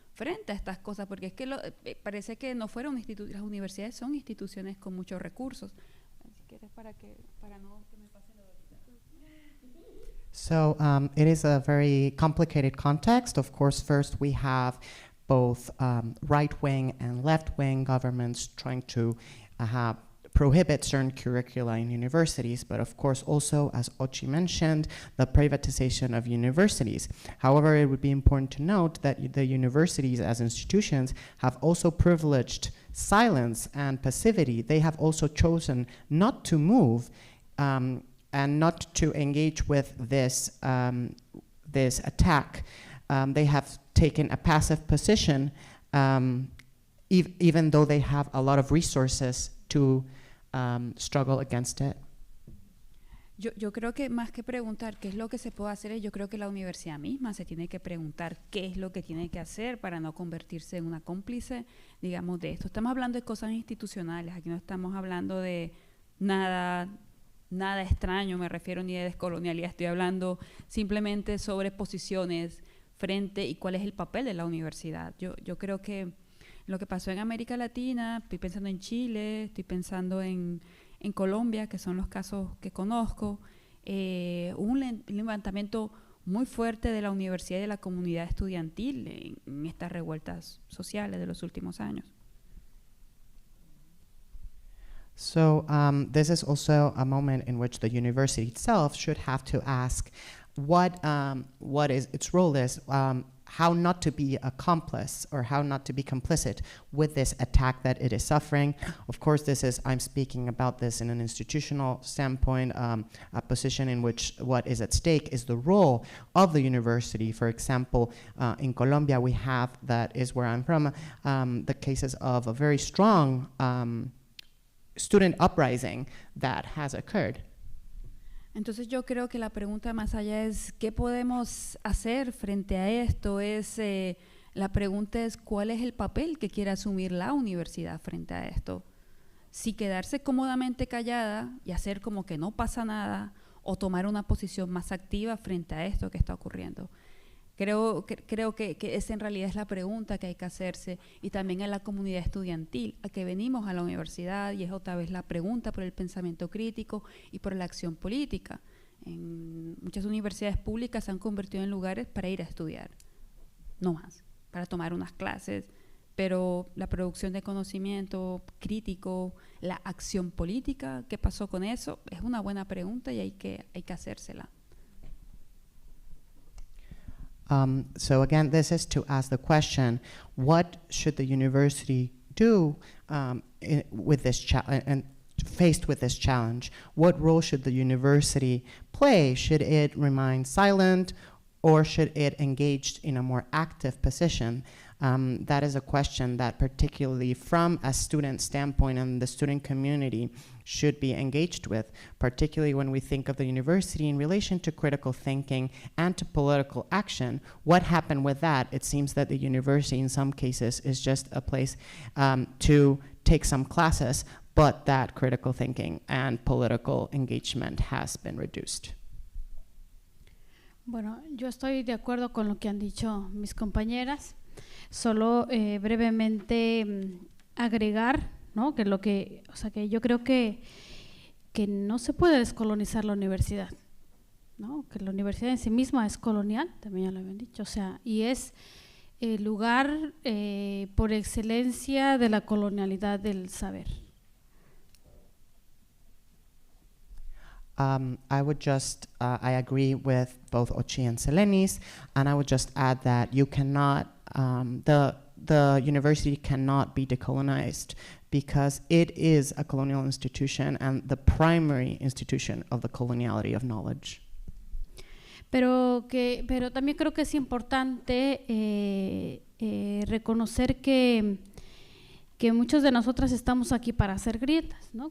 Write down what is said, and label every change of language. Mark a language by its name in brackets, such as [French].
[Spanish] frente a estas cosas, porque es que parece que no fuera las universidades son instituciones con muchos recursos. Si quieres para no que me pase lo de ahorita. [English] So it is a very complicated context. Of course, first we have both right-wing and left-wing governments trying to prohibit certain curricula in universities, but of course also, as Ochi mentioned, the privatization of universities. However, it would be important to note that the universities as institutions have also privileged silence and passivity. They have also chosen not to move and not to engage with this attack. They have taken a passive position, even though they have a lot of resources to struggle against it. [Spanish] Yo creo que más que preguntar qué es lo que se puede hacer, yo creo que la universidad misma se tiene que preguntar qué es lo que tiene que hacer para no convertirse en una cómplice, digamos, de esto. Estamos hablando de cosas institucionales, aquí no estamos hablando de nada extraño, me refiero ni de descolonialidad, estoy hablando simplemente sobre posiciones frente y cuál es el papel de la universidad. Yo creo que lo que pasó en América Latina, estoy pensando en Chile, estoy pensando en Colombia, que son los casos que conozco, hubo un levantamiento muy fuerte de la universidad y de la comunidad estudiantil en estas revueltas sociales de los últimos años. [English] So this is also a moment in which the university itself should have to ask what is its role is, how not to be accomplice or how not to be complicit with this attack that it is suffering. Of course, I'm speaking about this in an institutional standpoint, a position in which what is at stake is the role of the university. For example, in Colombia, we have, that is where I'm from, the cases of a very strong student uprising that has occurred. [Spanish] Entonces yo creo que la pregunta más allá es ¿qué podemos hacer frente a esto? La pregunta es ¿cuál es el papel que quiere asumir la universidad frente a esto? Si quedarse cómodamente callada y hacer como que no pasa nada o tomar una posición más activa frente a esto que está ocurriendo. Creo que esa en realidad es la pregunta que hay que hacerse, y también a la comunidad estudiantil, a que venimos a la universidad, y es otra vez la pregunta por el pensamiento crítico y por la acción política. En muchas universidades públicas se han convertido en lugares para ir a estudiar, no más, para tomar unas clases, pero la producción de conocimiento crítico, la acción política, ¿qué pasó con eso? Es una buena pregunta y hay que hacérsela. [English] So again, this is to ask the question, what should the university do with this and faced with this challenge? What role should the university play? Should it remain silent, or should it engage in a more active position? That is a question that, particularly from a student standpoint and the student community, should be engaged with, particularly when we think of the university in relation to critical thinking and to political action. What happened with that? It seems that the university in some cases is just a place to take some classes, but that critical thinking and political engagement has been reduced. [Spanish] Bueno, yo estoy de acuerdo con lo que han dicho mis compañeras. Solo brevemente agregar, ¿no? Que yo creo que no se puede descolonizar la universidad, ¿no? Que la universidad en sí misma es colonial, también ya lo habían dicho, y es el lugar por excelencia de la colonialidad del saber. [English] I would just, I agree with both Ochi and Selenis, and I would just add that you cannot, the university cannot be decolonized because it is a colonial institution and the primary institution of the coloniality of knowledge. [Spanish] Pero también creo que es importante reconocer que muchos de nosotras estamos aquí para hacer grietas, ¿no?